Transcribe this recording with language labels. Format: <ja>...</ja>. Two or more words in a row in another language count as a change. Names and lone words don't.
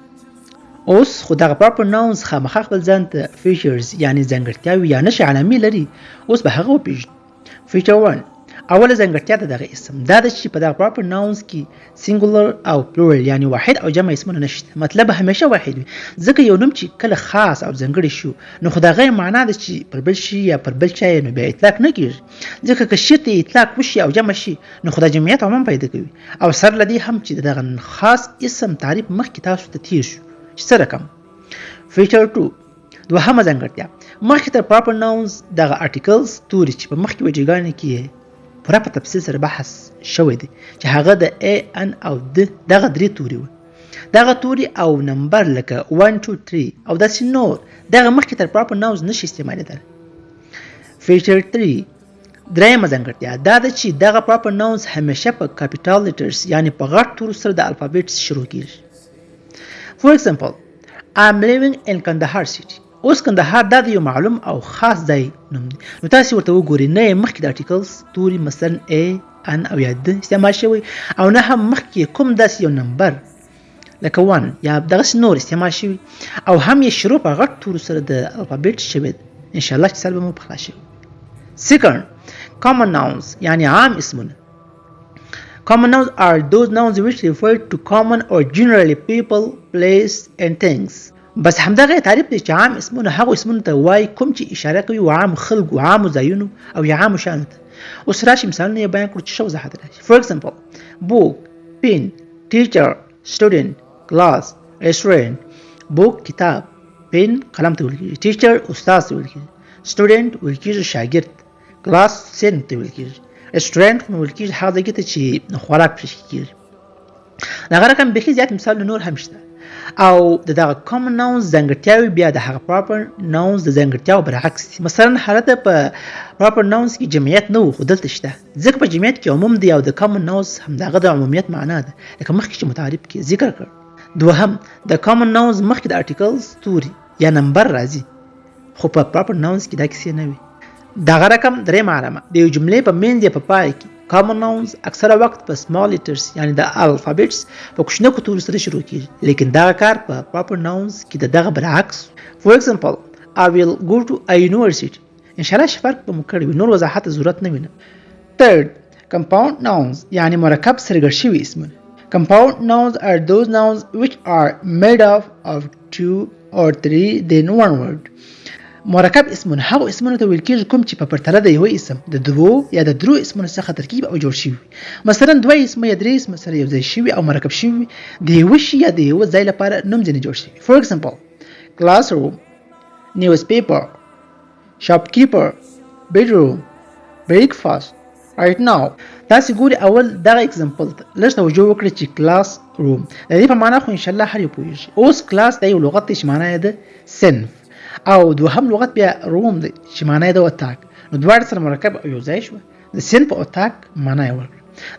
<ps>اوس خو دغه</ps> <en>proper nouns</en> <ps>خامخا خپل ځان ته features یعنی ځانګړتیاوې یا نښې علامې لري. اوس به هغه وپېژنو. Feature 1، اوله ځانګړتیا د دغه اسم دا ده چې په دغه</ps> <en>proper nouns</en> <ps>کې singular او plural یعنی واحد او جمع اسمونه نشته. مطلب همیشه واحد وي، ځکه یو نوم چې کله خاص او ځانګړی شو نو خو دا غیر معنا ده چې پر بل شي یا پر بل چا نو بیا اطلاق نه کېږي، ځکه که شي ته اطلاق وشي او جمع شي نو خو دا جمعیت عموم پیدا کوي. او سر له دې هم چې دغه خاص اسم تعریف مخکې تاسو ته تیر شو چې څه رقم. Feature 2، دوهمه ځانګړتیا، مخکې تر</ps> <en>proper nouns</en> <ps>دغه articles توري چې په مخکې وجهګانې کې پوره په تفصیل سره بحث شوی دی چې هغه د A، N او D دغه درې توري و. دغه توري او نمبر لکه 1 2 3 او داسې نور دغه مخکې تر</ps> <en>proper nouns</en> <ps>نشي استعمالېدل. Feature 3، درېیمه ځانګړتیا دا ده چې دغه</ps> <en>proper nouns</en> <ps>همیشه په</ps> <en>capital letters</en> <ps>یعنی په غټ تورو سره د الفابet شروع کېږي.</ps> <en>For example, I'm living in Kandahar city.</en> <ps>اوس کندهار دا د یو معلوم او خاص ځای نوم دی، نو تاسې ورته وګورئ نه یې مخکې د articles توري مثلا A، N او یا D استعمال شوی، او نه هم مخکې کوم داسې یو نمبر لکه 1 یا دغسې نور استعمال شوي، او هم یې شروع په غټ تورو سره د الفابet شوی دی. انشاءالله چې سر به مو په خلاص شوي.</ps> <en>Second, common nouns</en> <ps>یعنی عام اسمونه.</ps> <en>Common nouns are those nouns which refer to common or generally people, place and things.</en> <ps>بس همدغه تعریف دی چې عام اسمونه هغه اسمونه ته وایي کوم چې اشاره کوي و عام خلکو، عامو ځایونو او یا عامو شیانو ته. اوس راشي مثالونه یې بیان کړو چې ښه وضاحت راشي.</ps> <en>For example, book, pen, teacher, student, class, restaurant.</en> <ps>book کتاب، pen قلم ته ویل کېږي، teacher استاد ته ویل کېږي، student ویل کېږي شاګرد، class صنف ته ویل کېږي، restaurant ویل کېږي هغه ځای ته چې خوراک پرېښودل کېږي. دغه رقم بیخي زیات مثالونه نور هم شته. او دغه</ps> <en>common nouns</en> <ps>ځانګړتیاوې بیا د هغه</ps> <en>proper nouns</en> <ps>د ځانګړتیاو برعکس دي. مثلا هلته په</ps> <en>proper nouns</en> <ps>کې جمعیت نه و خو دلته شته، ځکه په جمعیت کې عموم دی او د</ps> <en>common nouns</en> <ps>همدغه د عمومیت معنا ده لکه مخکې چې متعارف کې ذکر کړ. دوهم، د</ps> <en>common nouns</en> <ps>مخکې د articles توري یا نمبر راځي، خو په</ps> <en>proper nouns</en> <ps>کې دا کیسې نه وي. دغه رقم درېیمه علامه، د یو جملې په منځ یا په پای کې</ps> <en>common nouns</en> <ps>اکثره وخت په</ps> <en>small letters</en> <ps>یعنی د alphabets په کوچنیو تورو سره شروع کېږي، لیکن دغه کار په</ps> <en>proper nouns</en> <ps>کې د دغه برعکس.</ps> <en>For example, I will go to a university.</en> <ps>انشاءالله چې فرق به مو کړی وي، نور وضاحت ضرورت نه وینم.</ps> <en>Third, compound nouns</en> <ps>یعنی مرکب سره ګډ شوي اسمونه.</ps> <en>Compound nouns are those nouns which are made up of 2 or 3 then one word.</en> <ps>مرکب اسمونه هغه اسمونه ته ویل کېږي کوم چې په پرتله د یو اسم د دوو یا د درو اسمونو څخه ترکیب او جوړ شوي. مثلا دوه اسمه یا درې اسمه سره یو ځای شوي او مرکب شوي د یوه شي یا د یوه ځای لپاره نوم ځینې جوړ شوي.</ps> <en>For example, classroom, newspaper, shopkeeper, bedroom, breakfast, right now.</en> <ps>تاسې ګوري اول دغه اگزامپل ته لږ توجه وکړئ چې کلاس روم د دې په معنا خو انشاءالله هر یو پوهېږي. اوس کلاس د یو لغت دی چې معنا یې ده صنف، او دوهم لغت بیا روم دی چې معنا یې ده اتاق. نو دواړه سره مرکب او یو ځای شوه، د صنف او اتاق معنا یې ورکړه.</ps>